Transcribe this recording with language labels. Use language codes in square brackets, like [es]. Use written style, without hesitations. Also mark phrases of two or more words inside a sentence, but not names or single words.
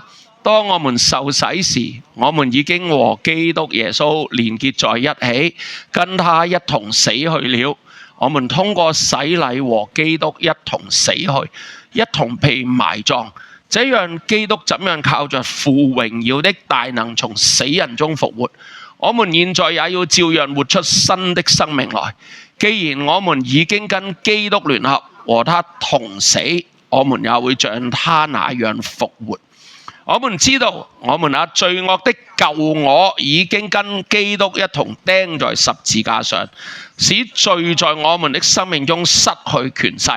[zh] 當我們受洗時，我們已經和基督耶穌連結在一起，跟他一同死去了。我們通過洗禮和基督一同死去，一同被埋葬。這樣基督怎樣靠着父榮耀的大能從死人中復活， 我們現在也要照樣活出新的生命來。既然我們已經跟基督聯合，和他同死，我們也會像他那樣復活。我們知道，我們那罪惡的舊我已經跟基督一同釘在十字架上，使罪在我們的生命中失去權勢。